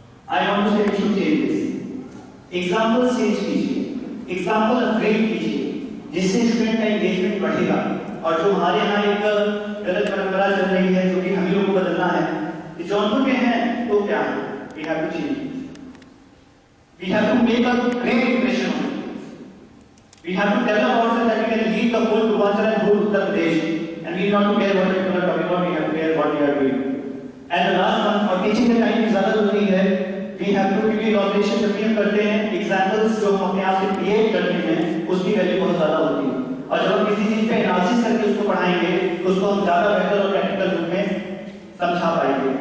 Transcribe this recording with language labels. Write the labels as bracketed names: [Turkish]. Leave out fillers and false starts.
[English] I want to say we should change this. [Hindi] Example change कीजिए, example upgrade कीजिए, जिससे स्टूडेंट का एंगेजमेंट बढ़ेगा. और जो हमारे यहाँ एक गलत परंपरा चल रही है, जो कि हम लोगों को बदलना है, कि जौनपुर के हैं तो क्या है, [English] we have to change. We have to make a great impression on it. We have to develop ourselves that we can lead the whole Purvanchal and whole Uttar Pradesh, and we not to care what people are talking about, we have to care what we are doing. And the last one, [Hindi] और teaching का time ज़्यादा जरूरी है, [English] we have to [Hindi] क्योंकि innovation जब भी हम करते हैं, एग्जाम्पल्स जो हम अपने आप से क्रिएट करते हैं, उसकी वैल्यू बहुत ज़्यादा होती है। और जब हम किसी चीज़ पे एनालिसिस करके उसको पढ़ाएंगे, उसको हम ज़्यादा बेहतर और प्रैक्टिकल रूप में समझा पाएंगे।